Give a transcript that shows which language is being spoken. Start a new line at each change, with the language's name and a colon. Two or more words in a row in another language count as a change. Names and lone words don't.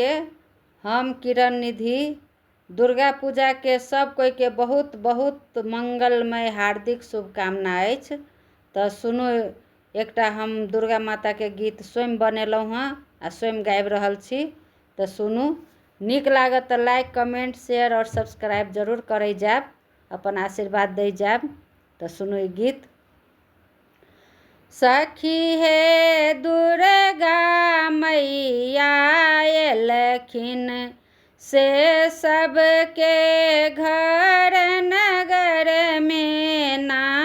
Maithili: हम किरण निधि दुर्गा पूजा के सब कोई के बहुत बहुत मंगलमय हार्दिक शुभकामना अछि। तो सुनू, एकटा हम दुर्गा माता के गीत स्वयं बनेलहुँ हँ आ स्वयं गाबि रहल छी। तो सुनू, नीक लागत तो
English: like comment share
Maithili: और सब्सक्राइब जरूर करे जाब, अपन आशीर्वाद दे जाब। तो सुनू ई गीत। सखी हे दुर्गा मैया एलखिन से सबके घर नगर में ना।